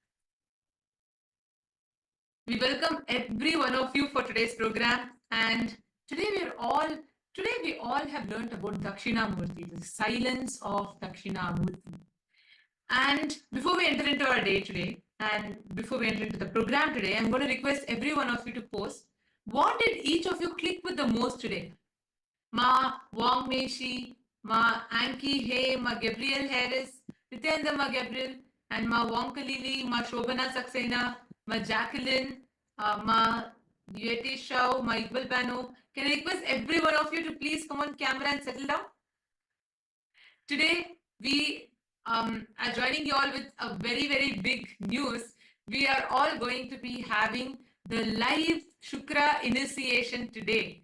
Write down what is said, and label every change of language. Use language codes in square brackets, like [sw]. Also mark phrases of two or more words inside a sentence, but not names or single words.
[en] We welcome every one of you for today's program, and today we all have learnt about Dakshinamurti, the silence of Dakshinamurti. And before we enter into our day today, and before we enter into the program today, I'm going to request every one of you to post what did each of you click with the most today. Ma Wong Meshi, Ma Anki Hay, Ma Gabriel Harris, Nithyananda Ma Gabriel, and Ma Wong Kalili, Ma Shobana Saxena, Ma Jacqueline, Ma Yeti Shao, Ma Iqbal Bano. Can I request every one of you to please come on camera and settle down? Today, we are joining you all with a very, very big news. We are all going to be having the live Shukra initiation today.